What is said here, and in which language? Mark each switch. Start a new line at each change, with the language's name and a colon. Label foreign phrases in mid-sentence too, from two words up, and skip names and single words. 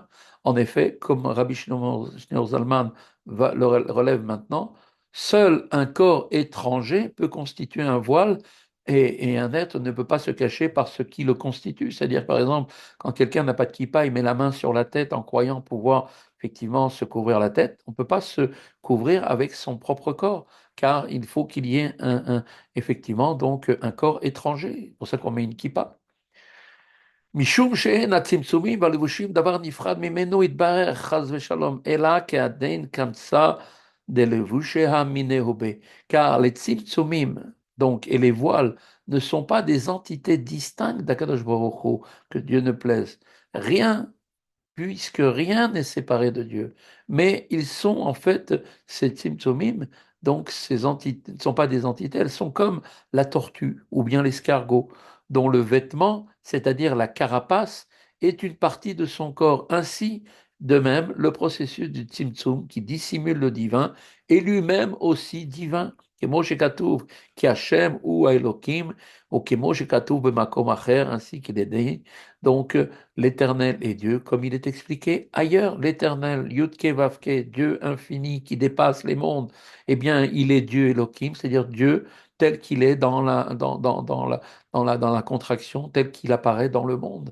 French: En effet, comme Rabbi Shneur Zalman le relève maintenant, seul un corps étranger peut constituer un voile et un être ne peut pas se cacher par ce qui le constitue. C'est-à-dire, par exemple, quand quelqu'un n'a pas de kippa, il met la main sur la tête en croyant pouvoir effectivement se couvrir la tête. On ne peut pas se couvrir avec son propre corps, car il faut qu'il y ait effectivement donc un corps étranger. C'est pour ça qu'on met une kippa.
Hebrew: משום שאין הצמצומים והלבושים דבר נפרד ממנו יתברך חס ושלום, אלא כעדין קמצא דלבושי המינהו בה.
French: Car les tzimtzumim, donc, et les voiles ne sont pas des entités distinctes d'Akadosh Baruch Hu, que Dieu ne plaise. Rien puisque rien n'est séparé de Dieu. Mais ils sont en fait, ces Tzimtzumim, donc ces entités, ne sont pas des entités, elles sont comme la tortue ou bien l'escargot, dont le vêtement, c'est-à-dire la carapace, est une partie de son corps. Ainsi, de même, le processus du Tzimtzum qui dissimule le divin est lui-même aussi divin.
Hebrew: כמו שכתוב, כי השם הוא האלוקים, ou כמו שכתוב במקום אחר,
French: ainsi qu'il est dit. Donc, l'éternel est Dieu, comme il est expliqué ailleurs. L'éternel, Yudke Vavke, Dieu infini qui dépasse les mondes, eh bien, il est Dieu Elohim, c'est-à-dire Dieu tel qu'il est dans la contraction, tel qu'il apparaît dans le monde.